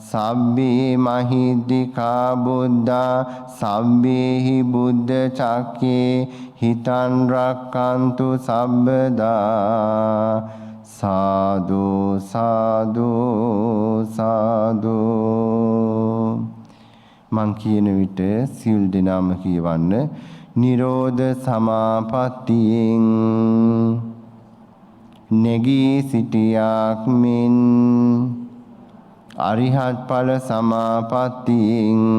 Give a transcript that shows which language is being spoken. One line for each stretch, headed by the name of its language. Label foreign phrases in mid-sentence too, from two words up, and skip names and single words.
Pali: සබ්බේ මහිද්దికා බුද්ධා සබ්බේහි බුද්ධ චක්කේ හිතං රක්칸තු සබ්බදා සාදු සාදු සාදු.
Sinhala: මං කියන විට සියලු දෙනාම කියවන්න. නිරෝධ සමාපත්තියෙන් නැගී සිටියාක් මෙන් අරිහත් ඵල සමාපත්තියෙන්